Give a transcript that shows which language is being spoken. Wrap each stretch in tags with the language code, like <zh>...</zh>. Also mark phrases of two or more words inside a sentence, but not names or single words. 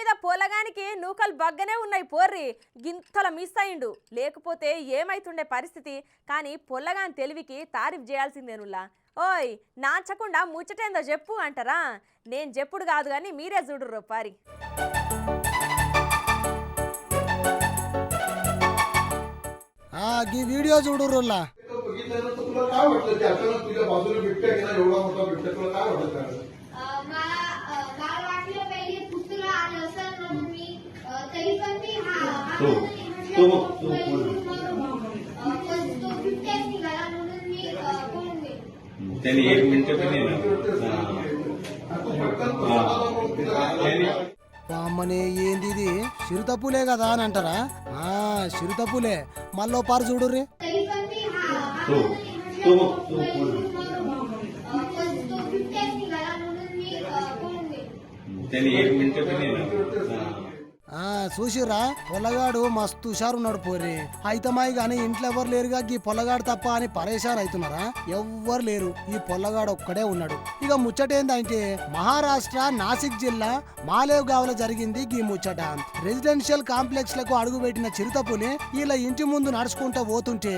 <te>పొలగానికి నూకలు బగ్గనే ఉన్నాయి పోర్రి గింతల మిస్ అయిండు లేకపోతే ఏమైతుండే పరిస్థితి కానీ పొల్లగాని తెలివికి తారీఫ్ చేయాల్సిందేనుల్లా ఓయ్ నాచకుండా ముచ్చటేందో చెప్పు అంటారా నేను చెప్పుడు కాదు కానీ మీరే చూడుర్రో పారి ఈ వీడియో చూడుర్రుల్లా</te> <mr>तुला काय वाटतं ते अचानक तुझ्या बाजूला बिबट्या गेला एवढा मोठा बिबट्या तुला काय वाटत मला वाटलं पहिले पुस्तला आलं असं म्हणून मी तरी पण मी तो बिबट्याच निघाला म्हणून मी पळून गेलो त्यांनी 1 मिनिट पण</mr> <te>అమ్మనే ఏంది ఇది చిరుతపులే కదా అని అంటారా చిరుతపులే మళ్ళీ పారు చూడుర్రి</te> <mr>तरी पण मी तो बिबट्याच निघाला म्हणून मी पळून गेलो त्यांनी 1 मिनिट पण</mr> <te>చూసిర్రా పొలగాడు మస్తు హుషారున్నాడు పోరి అయితమాయి గాని ఇంట్లో ఎవరు లేరుగా ఈ పొలగాడు తప్ప అని పరేషాన్ అవుతున్నారా ఎవ్వరు లేరు ఈ పొల్లగాడు ఒక్కడే ఉన్నాడు ఇక ముచ్చటేందంటే మహారాష్ట్ర నాసిక్ జిల్లా మాలేవ్ గావ్లో జరిగింది ఈ ముచ్చట</te> <en>residential complex</en> <te>లకు అడుగుపెట్టిన చిరుతపులి వీళ్ళ ఇంటి ముందు నడుచుకుంటూ పోతుంటే</te>